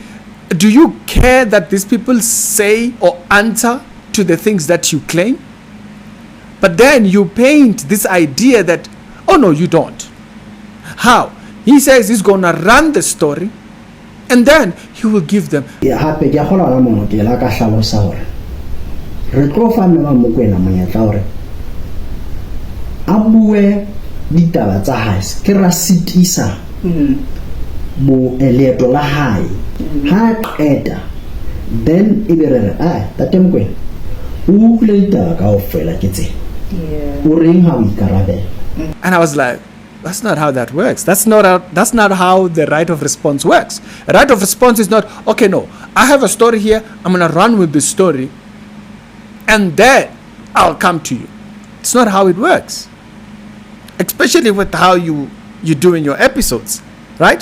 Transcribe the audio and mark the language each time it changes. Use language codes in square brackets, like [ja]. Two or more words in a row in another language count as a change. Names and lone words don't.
[en] Do you care that these people say or answer to the things that you claim? But then you paint this idea that, oh no, you don't. How? He says he's going to run the story and then he will give them. [st] Hape ke gola la mono ke la ka hlalosa hore re tlo fa mme Mokoena monyetla hore a bue ditaba tsa hae ke ra sitisa mo eleto la hae ha qeta then e be re tate Mokoena o hle ditaba kaofela ke tse o reng ha o ikarabela. [en] And I was like, that's not how that works. That's not how the right of response works. A right of response is not, okay, no, I have a story here, I'm going to run with this story, and then I'll come to you. It's not how it works. Especially with how you do in your episodes, right?